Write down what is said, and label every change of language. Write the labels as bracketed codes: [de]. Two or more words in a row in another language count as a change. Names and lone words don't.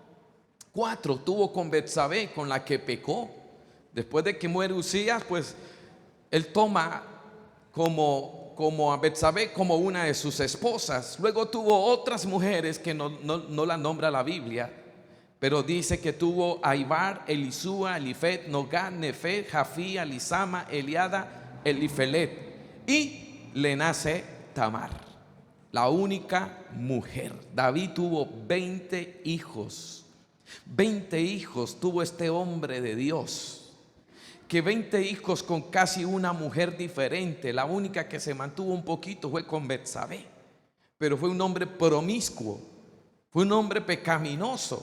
[es] 4 tuvo con Betsabé, con la que pecó. Después de que muere Usías, pues él toma como a Betsabé como una de sus esposas. Luego tuvo otras mujeres que no la nombra la Biblia, pero dice que tuvo a Ibar, Elisúa, Elifet, Nogad, Nefet, Jafí, Elisama, Eliada, Elifelet, y le nace Tamar, la única mujer. David tuvo 20 hijos. 20 hijos tuvo este hombre de Dios. Que 20 hijos con casi una mujer diferente. La única que se mantuvo un poquito fue con Betsabé, pero fue un hombre promiscuo, fue un hombre pecaminoso.